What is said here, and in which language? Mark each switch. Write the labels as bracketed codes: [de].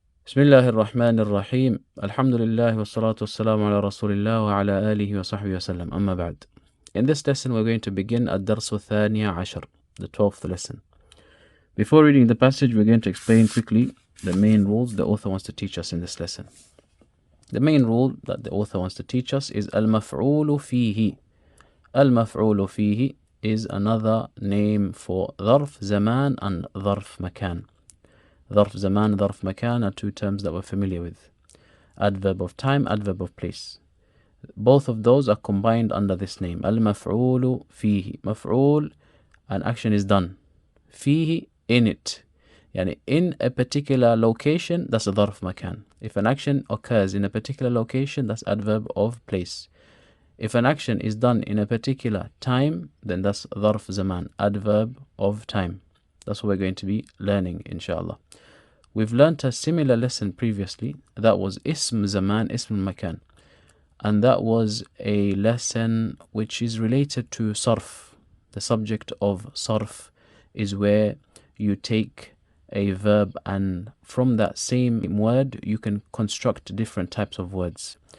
[ar] بسم الله الرحمن الرحيم الحمد لله والصلاة والسلام على رسول الله وعلى آله وصحبه وسلم أما بعد. [en] In this lesson we're going to begin [ar] الدرس الثاني عشر, [en] the 12th lesson. Before reading the passage, we're going to explain quickly the main rules the author wants to teach us in this lesson. The main rule that the author wants to teach us is المفعول فيه. المفعول فيه is another name for ظرف زمان and ظرف مكان. ظرف زمان, ظرف مكان are two terms that we're familiar with. Adverb of time, adverb of place. Both of those are combined under this name. [ar] المفعول فيه. [en] مفعول, an action is done. فيه, in it. يعني in a particular location, that's a ظرف مكان. If an action occurs in a particular location, that's adverb of place. If an action is done in a particular time, then that's ظرف زمان, adverb of time. That's what we're going to be learning, inshallah. We've learnt a similar lesson previously. That was اسم زمان, اسم المكان. And that was a lesson which is related to sarf. The subject of sarf is where you take a verb and from that same word you can construct different types of words.